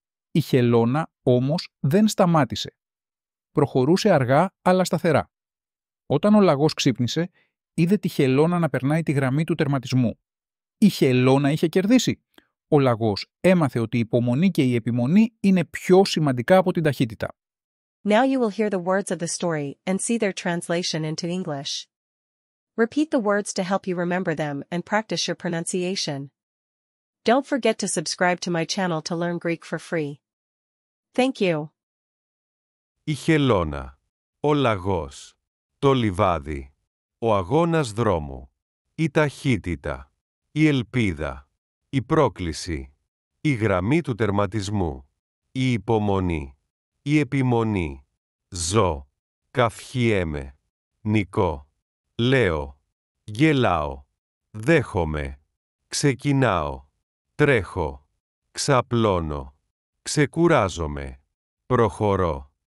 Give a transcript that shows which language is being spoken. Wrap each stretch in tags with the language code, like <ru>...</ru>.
<el>Η χελώνα όμως δεν σταμάτησε. Προχωρούσε αργά αλλά σταθερά. Όταν ο λαγός ξύπνησε, είδε τη χελώνα να περνάει τη γραμμή του τερματισμού. Η χελώνα είχε κερδίσει. Ο λαγός έμαθε ότι η υπομονή και η επιμονή είναι πιο σημαντικά από την ταχύτητα.</el> <en>Now you will hear the words of the story and see their translation into English. Repeat the words to help you remember them and practice your pronunciation. Don't forget to subscribe to my channel to learn Greek for free. Thank you.</en> <el>Η χελώνα, ο λαγός, το λιβάδι, ο αγώνας δρόμου, η ταχύτητα, η ελπίδα, η πρόκληση, η γραμμή του τερματισμού, η υπομονή, η επιμονή, ζω, καυχιέμαι, νικώ, λέω, γελάω, δέχομαι, ξεκινάω, τρέχω, ξαπλώνω, ξεκουράζομαι, προχωρώ,</el>